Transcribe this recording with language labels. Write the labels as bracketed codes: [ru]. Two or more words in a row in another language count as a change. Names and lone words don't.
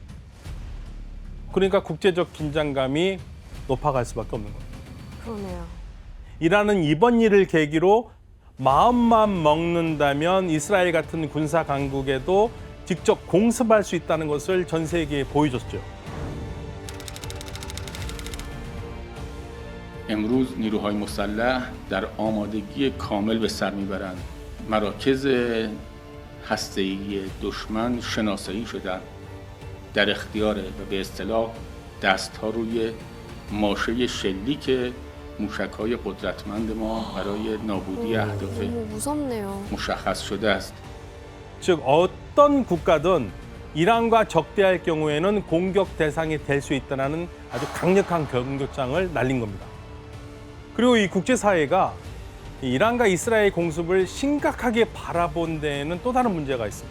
[ko] 그러니까 국제적 긴장감이 높아갈 수밖에 없는 겁니다. 그러네요. 이란은 이번 일을 계기로 마음만 먹는다면 이스라엘 같은 군사 강국에도 직접 공습할 수 있다는 것을 전 세계에 보여줬죠. [fa] امروز نیروهای مسلح در آمادگی کامل به سر میبرند. مراکز هسته‌ای دشمن شناسایی شدند. در اختیار و به اصطلاح دست‌ها روی ماشه شلیک موشک‌های قدرتمند ما برای نابودی اهداف [ko] 너무 무섭네요. [fa] مشخص شده است. [ko] 즉 어떤 국가든 이란과 적대할 경우에는 공격 대상이 될 수 있다는 아주 강력한 경고장을 날린 겁니다. 그리고 이 국제사회가 이란과 이스라엘 공습을 심각하게 바라본 데에는 또 다른 문제가 있습니다.